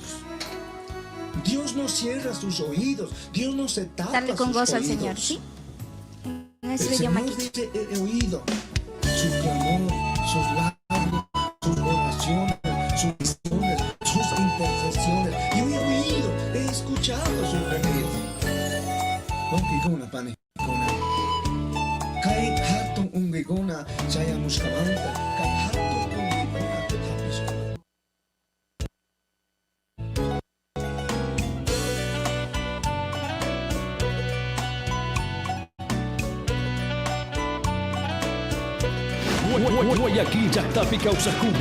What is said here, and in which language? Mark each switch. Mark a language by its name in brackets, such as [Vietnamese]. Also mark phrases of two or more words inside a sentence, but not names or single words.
[Spanish] Dios no cierra sus oídos, Dios no se tapa Darle con sus gozo al oídos. Señor, ¿sí? En El ese idioma Señor quichua. dice: he oído su clamor, sus lágrimas, sus oraciones, sus visiones, sus intercesiones. Yo he oído, he escuchado su gemido. [Quechua] Kai hatun ungigona saya muskamanta, kai hatun ungigona tutapis. Guayaquil, Yactapi, Causacuna.